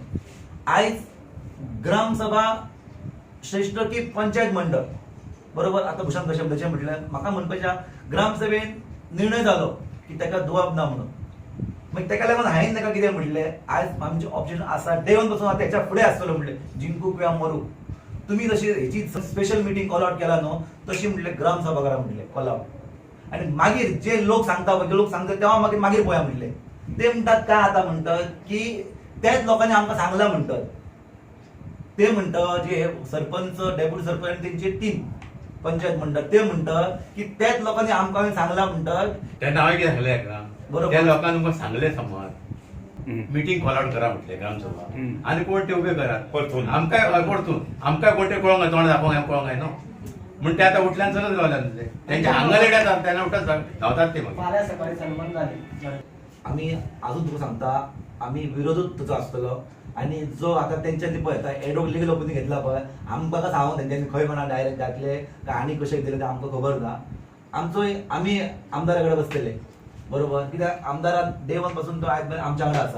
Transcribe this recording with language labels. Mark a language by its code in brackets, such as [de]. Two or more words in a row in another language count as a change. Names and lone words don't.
[kok] आयज ग्रामसभा श्रेष्ठ की पंचायत मंडळ बरोबर आता भूषण शब्दाचे म्हटलं म्हाका म्हणपाच्या ग्रामसभेन निर्णय जालो की ताका दिवप ना म्हणून मग ताका लागून हांवें ताका कितें म्हटलें आयज आमचे ऑप्शन आसा डेवन पासून आतां हेच्या फुडें आसतलो म्हटलें जिंकू किंवा मरू तुम्ही जशी हेची [en] special meeting call out [kok] केला न्हू तशी म्हटलें ग्रामसभा करा म्हटलें [en] call out [kok] आणि मागीर जे लोक सांगता तेव्हा मागीर पळया म्हटले ते म्हणतात काय आता म्हणतात की त्याच लोकांनी आमकां सांगला म्हणतात ते म्हणतात जे सरपंच डेप्युटी सरपंच त्यांचे टीम पंचायत मंडळ ते म्हणतात की त्याच लोकांनी आमकां सांगला म्हणतात त्यांना हांवें कितें सांगलें बरोबर त्या लोकांनी तुमकां सांगलें समज [en] meeting call out [kok] करा म्हटले ग्रामसभा आणि कोण ते उभे करा परतून आमकाय कोण ते कळोंक तोंड दाखोवंक कळोंक जाय न्हू म्हणून ते आता उठल्यान सगळं गावल्यान त्यांच्या आंगलेड येतात त्यांना उठत धावतात ते मागीर आम्ही अजून तुका सांगता आम्ही विरोधूच तुझो आसतलो आणि जो आता त्यांच्यानी पळय [en] advocate legal opinion [kok] घेतला पळय आमकां सांगून त्यांच्यानी खंय म्हणा डायरेक्ट घातले काय आनी कशें दिले ते आमकां खबर ना आमचो आम्ही आमदाराकडे बसलेले बरोबर कित्याक आमदारान [en] day one [kok] पासून तो आयज आमच्या वांगडा आसा.